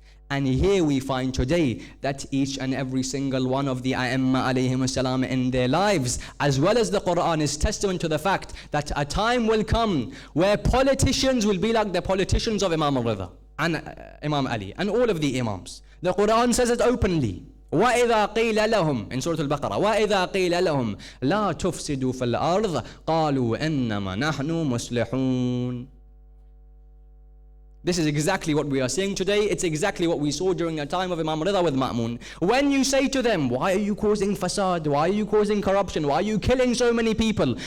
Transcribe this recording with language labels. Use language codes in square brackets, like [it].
[en] And here we find today that each and every single one of the A'imma alayhim salam in their lives, as well as the Quran, is testament to the fact that a time will come where politicians will be like the politicians of Imam al-Rida and Imam Ali and all of the Imams. The Quran says it openly. [ar] وَإِذَا قِيلَ لَهُمْ [en] in Surah Al-Baqarah, [ar] وَإِذَا قِيلَ لَهُمْ لَا تُفْسِدُوا فِي الْأَرْضِ قَالُوا إِنَّمَا نَحْنُ مُصْلِحُونَ. [en] This is exactly what we are seeing today. It's exactly what we saw during the time of Imam Rida with Ma'mun. When you say to them, why are you causing fasad? Why are you causing corruption? Why are you killing so many people?